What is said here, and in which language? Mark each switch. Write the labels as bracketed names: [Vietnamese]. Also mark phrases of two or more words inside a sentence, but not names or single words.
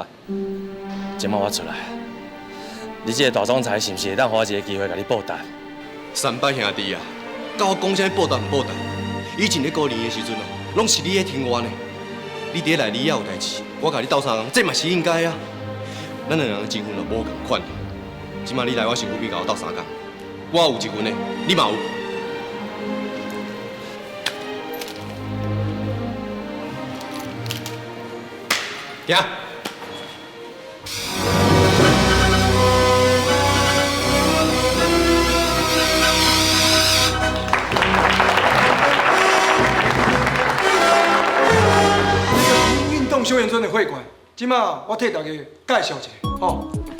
[Min Nan Chinese] 即摆我出来，你这个大总裁是毋是会当给我一个机会甲你报答？三伯兄弟啊，甲我讲啥物报答唔报答？以前咧过年的时阵啊，拢是你咧听我呢。你伫内里啊有代志，我甲你斗相共，这嘛是应该啊。咱两人的情分就无共款。即摆你来我身躯边甲我斗相共，我有一份呢，你嘛有。行。运动休闲村的会馆，即马我替大家介绍一下，吼。